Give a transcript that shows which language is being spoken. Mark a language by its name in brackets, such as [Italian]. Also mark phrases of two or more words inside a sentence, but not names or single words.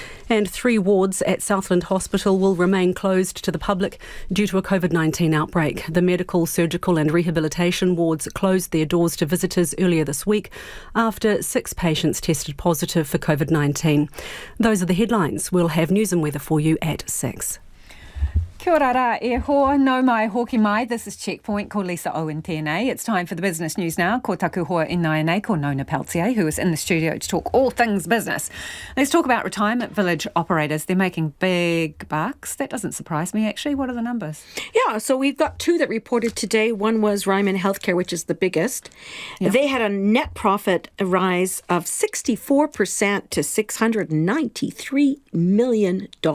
[English] And 3 wards at Southland Hospital will remain closed to the public due to a COVID-19 outbreak. The medical, surgical and rehabilitation wards closed their doors to visitors earlier this week after 6 patients tested positive for COVID-19. Those are the headlines. We'll have news and weather for you at 6. [Māori] Kia ora rā, e hoa, no mai, hoki mai. [English] This is Checkpoint, [Māori] ko Lisa Owen tēnei. [English] It's time for the business news now. [Māori] Ko taku hoa i nai ko Nona Peltier, [English] who is in the studio to talk all things business. Let's talk about retirement village operators. They're making big bucks. That doesn't surprise me, actually. What are the numbers? Yeah, so we've got 2 that reported today. One was Ryman Healthcare, which is the biggest. Yeah. They had a net profit rise of 64% to $693 million.